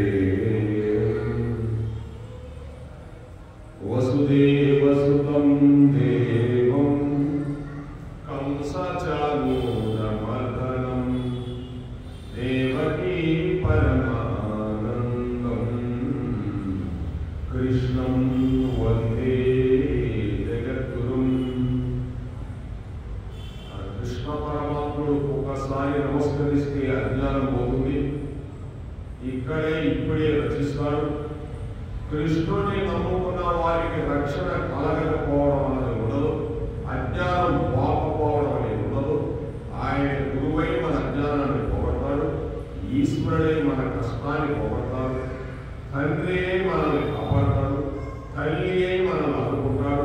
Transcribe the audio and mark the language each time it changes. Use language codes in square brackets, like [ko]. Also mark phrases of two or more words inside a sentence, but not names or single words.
[sa] वसुदेवसुतं देवं कंसचानूरमर्दनं देवकी परमानन्दं कृष्णं वन्दे जगद्गुरुं। [te] कृष्ण परमात्मुడు ఒకసారి నమస్కరిస్తే అజ్ఞానం పోతుంది, ఇక్కడే ఇప్పుడే రచిస్తాడు. కృష్ణుని నమ్ముకున్న వారికి రక్షణ కలగకపోవడం అనేది ఉండదు, అజ్ఞానం పోకపోవడం అనేది ఉండదు. ఆయన గురువై మన అజ్ఞానాన్ని పోగొడతాడు, ఈశ్వరుడై మన కష్టాన్ని పోగొడతాడు, తండ్రి మనల్ని కాపాడతాడు, తల్లి అయి మనల్ని ఆదుకుంటాడు.